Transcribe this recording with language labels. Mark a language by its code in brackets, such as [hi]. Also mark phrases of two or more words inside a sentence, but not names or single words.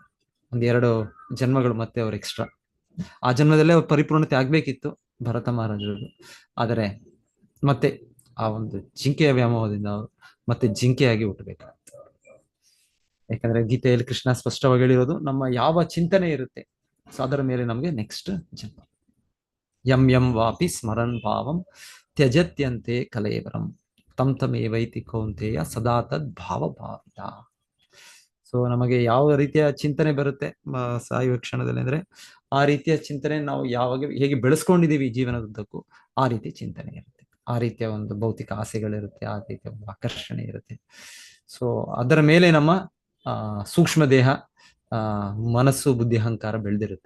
[kn] ಒಂದೆರಡು ಜನ್ಮಗಳು ಮತ್ತೆ ಅವ್ರು ಎಕ್ಸ್ಟ್ರಾ, ಆ ಜನ್ಮದಲ್ಲೇ ಅವ್ರ ಪರಿಪೂರ್ಣತೆ ಆಗ್ಬೇಕಿತ್ತು ಭರತ ಮಹಾರಾಜರದು, ಆದರೆ ಮತ್ತೆ ಆ ಒಂದು ಜಿಂಕೆಯ ವ್ಯಾಮೋಹದಿಂದ ಅವರು ಮತ್ತೆ ಜಿಂಕೆಯಾಗಿ ಹುಟ್ಟಬೇಕಾಗ್ತದೆ. ಯಾಕಂದ್ರೆ ಗೀತೆಯಲ್ಲಿ ಕೃಷ್ಣ ಸ್ಪಷ್ಟವಾಗಿ ಹೇಳಿರೋದು, ನಮ್ಮ ಯಾವ ಚಿಂತನೆ ಇರುತ್ತೆ ಸೊ ಅದರ ಮೇಲೆ ನಮಗೆ ನೆಕ್ಸ್ಟ್ ಜನ್ಮ. [sa] ಯಂ ಯಂ ವಾಪಿ ಸ್ಮರನ್ ಭಾವಂ ತ್ಯಜತ್ಯಂತೆ ಕಲೇವರಂ ತಂ ತಮೇವೈತಿ ಕೌಂತೆಯ ಸದಾ ತದ್ ಭಾವ ಭಾವಿತ. [kn] ಸೊ ನಮಗೆ ಯಾವ ರೀತಿಯ ಚಿಂತನೆ ಬರುತ್ತೆ ಸಾಯುವ ಕ್ಷಣದಲ್ಲಿ ಅಂದ್ರೆ, ಆ ರೀತಿಯ ಚಿಂತನೆ ನಾವು ಯಾವಾಗ ಹೇಗೆ ಬೆಳೆಸ್ಕೊಂಡಿದೀವಿ ಜೀವನದುದ್ದಕ್ಕೂ ಆ ರೀತಿ ಚಿಂತನೆ ಇರುತ್ತೆ, ಆ ರೀತಿಯ ಒಂದು ಭೌತಿಕ ಆಸೆಗಳಿರುತ್ತೆ, ಆ ರೀತಿಯ ಒಂದು ಆಕರ್ಷಣೆ ಇರುತ್ತೆ. ಸೊ ಅದರ ಮೇಲೆ ನಮ್ಮ ಸೂಕ್ಷ್ಮ ದೇಹ, ಮನಸ್ಸು, ಬುದ್ಧಿ, ಅಹಂಕಾರ ಬೆಳೆದಿರುತ್ತೆ.